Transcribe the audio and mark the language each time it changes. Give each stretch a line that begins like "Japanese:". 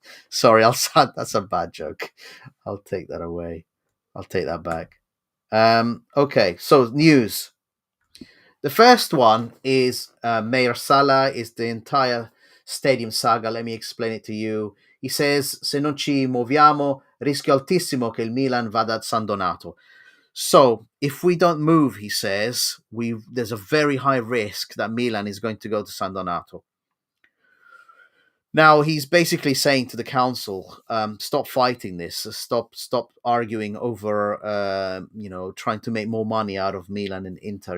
English: Sorry, that's a bad joke. I'll take that away. I'll take that back. Okay, so news. The first one is Mayor Sala is the entire stadium saga. Let me explain it to you. He says,
Italian: se non ci muoviamo, rischio altissimo che il Milan vada a San Donato.
English: So if we don't move, he says, there's a very high risk that Milan is going to go to San Donato. Now he's basically saying to the council, stop fighting this, stop arguing over, trying to make more money out of Milan and Inter.